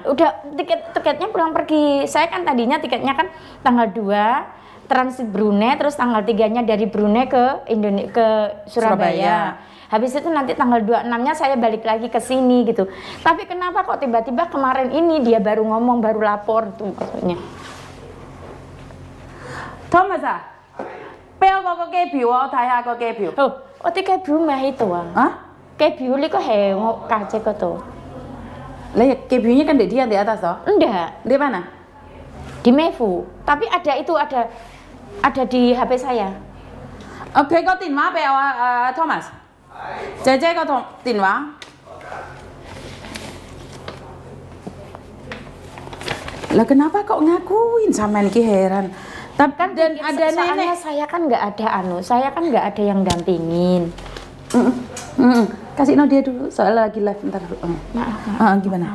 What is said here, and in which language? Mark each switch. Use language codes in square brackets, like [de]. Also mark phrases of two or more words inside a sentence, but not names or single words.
[id] Udah tiketnya pulang pergi. Saya kan tadinya tiketnya kan tanggal 2 transit Brunei, terus tanggal 3-nya dari Brunei ke Surabaya. Habis itu nanti tanggal 26-nya saya balik lagi ke sini gitu. Tapi kenapa kok tiba-tiba kemarin ini dia baru ngomong, baru lapor tuh maksudnya. [yue] Thomas 啊，俾我個機票我睇下個機票。我啲機票咪喺度啊。啊？機票呢個係我家姐嗰度。 [id] Lah機票-nya kan dia di atas toh? Enggak. Di mana? Di Mevu. Tapi ada di HP saya. [yue] 佢個電話俾我Thomas。姐姐個電話。 [id] Lah kenapa kok ngakuin sampean ki heran? Tapi Kan dan ada soalnya nenek. saya kan nggak ada yang dampingin. Kasih no dia dulu, soalnya lagi live ntar dulu. Maaf. Gimana?